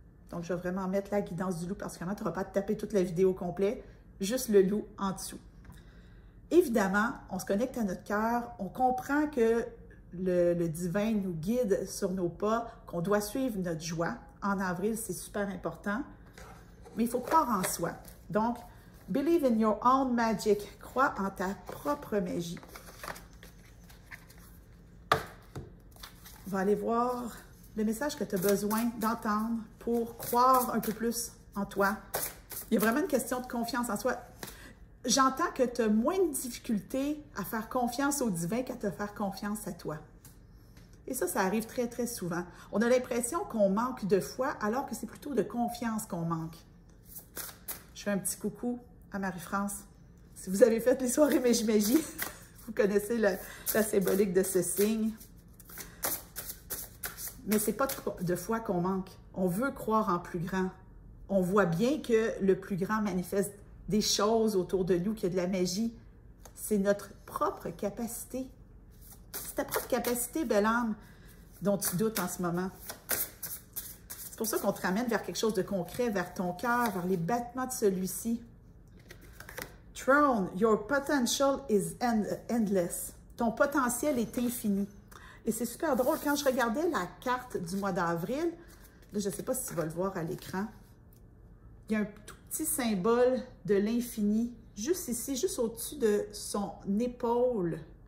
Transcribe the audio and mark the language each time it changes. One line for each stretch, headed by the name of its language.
French: Donc, je vais vraiment mettre la guidance du loup parce que tu n'auras pas à te taper toute la vidéo complète, juste le loup en dessous. Évidemment, on se connecte à notre cœur. On comprend que le divin nous guide sur nos pas, qu'on doit suivre notre joie. En avril, c'est super important. Mais il faut croire en soi.
English: Donc, believe in your own magic.
French: Crois en ta propre magie. On va aller voir le message que tu as besoin d'entendre pour croire un peu plus en toi. Il y a vraiment une question de confiance en soi. J'entends que tu as moins de difficultés à faire confiance au divin qu'à te faire confiance à toi. Et ça arrive très, très souvent. On a l'impression qu'on manque de foi, alors que c'est plutôt de confiance qu'on manque. Je fais un petit coucou à Marie-France. Si vous avez fait les soirées Magie, vous connaissez la symbolique de ce signe. Mais ce n'est pas de foi qu'on manque. On veut croire en plus grand. On voit bien que le plus grand manifeste des choses autour de nous, qu'il y a de la magie. C'est notre propre capacité. C'est ta propre capacité, belle âme, dont tu doutes en ce moment. C'est pour ça qu'on te ramène vers quelque chose de concret, vers ton cœur, vers les battements de celui-ci.
English: Throne, your potential is endless.
French: Ton potentiel est infini. Et c'est super drôle, quand je regardais la carte du mois d'avril, là, je ne sais pas si tu vas le voir à l'écran, il y a un tout petit symbole de l'infini, juste ici, juste au-dessus de son épaule.